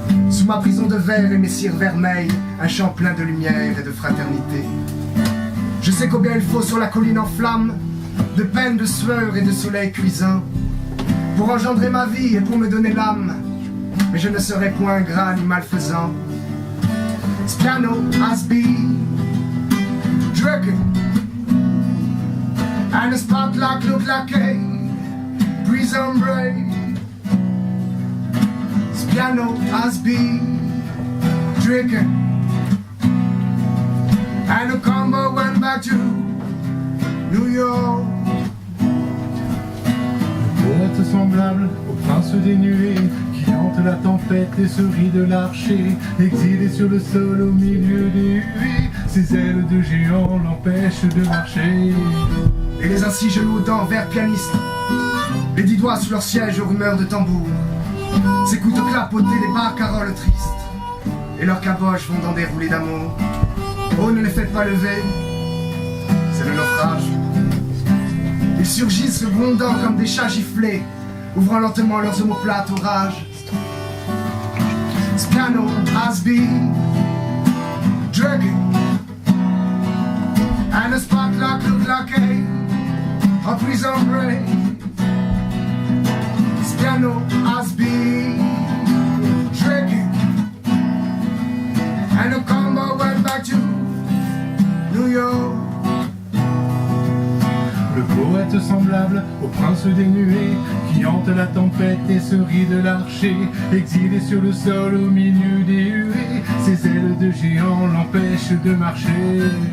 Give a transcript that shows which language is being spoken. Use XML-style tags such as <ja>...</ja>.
<fr>Sous ma prison de verre et mes cires vermeilles, un chant plein de lumière et de fraternité. Je sais combien il faut sur la colline en flammes, de peine, de sueur et de soleil cuisant, pour engendrer ma vie et pour me donner l'âme. Mais je ne serai point ingrat ni malfaisant.</fr> <en>This piano has been drinking, and the spotlight look like a prison break. This piano has been drinking, and the combo went back to New York.</en> <fr>Poète semblable au prince des nuées qui hante la tempête et se rit de l'archer, exilé sur le sol au milieu des huées, ses ailes de géant l'empêchent de marcher. Et les assis genoux d'envers pianistes, les 10 doigts sous leur siège aux rumeurs de tambour, s'écoutent clapoter les barcaroles tristes, et leurs caboches vont dans des roulées d'amour. Oh, ne les faites pas lever, c'est le naufrage. Ils surgissent grondant comme des chats giflés, ouvrant lentement leurs omoplates au rage.</fr> <en>This piano has been drinking, and the spotlight look like a prison break. This piano has been drinking, and the combo went back to New York.</en> <fr>Le poète semblable au prince des nuées qui hante la tempête et se rit de l'archer, exilé sur le sol au milieu des huées, ses ailes de géant l'empêchent de marcher.</fr>